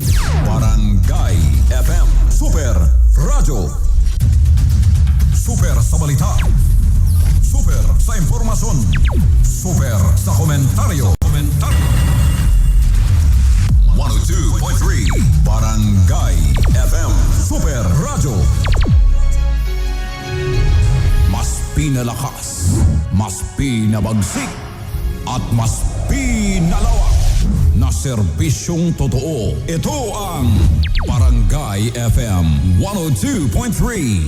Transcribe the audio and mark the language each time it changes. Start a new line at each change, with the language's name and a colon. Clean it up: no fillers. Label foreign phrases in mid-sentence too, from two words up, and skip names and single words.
Filipino: Barangay FM Super Radio. Super sa balita. Super sa impormasyon. Super sa komentaryo. 102.3 Barangay FM Super Radio. Mas pinalakas, mas pinabagsik, at mas pinalawak na serbisyong totoo. Ito ang Barangay FM 102.3.